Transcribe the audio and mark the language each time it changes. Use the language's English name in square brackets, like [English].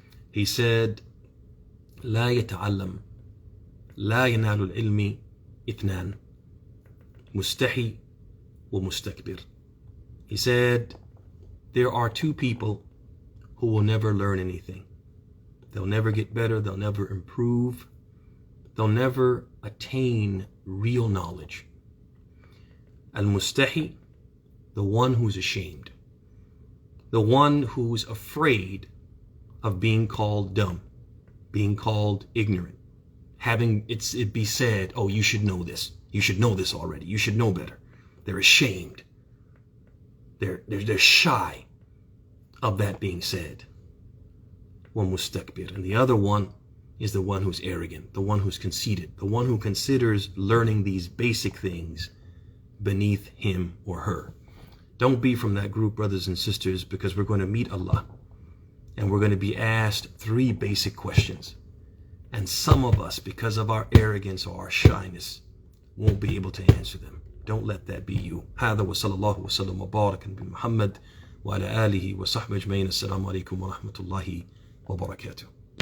[Arabic] He said, لا يتعلم لا ينال العلم اثنان مستحي ومستكبر. [English] He said, there are two people who will never learn anything. They'll never get better, they'll never improve, they'll never attain real knowledge. Al-Mustahi, the one who's ashamed, the one who's afraid of being called dumb, being called ignorant, having it be said, oh, you should know this. You should know this already. You should know better. They're ashamed. They're shy of that being said. One mustakbir. And the other one is the one who's arrogant, the one who's conceited, the one who considers learning these basic things beneath him or her. Don't be from that group, brothers and sisters, because we're going to meet Allah and we're going to be asked 3 basic questions. And some of us, because of our arrogance or our shyness, won't be able to answer them. Don't let that be you. [Arabic] هذا وصلى الله وسلم وبارك بمحمد وعلى آله وصحبه أجمعين. السلام عليكم ورحمة الله وبركاته.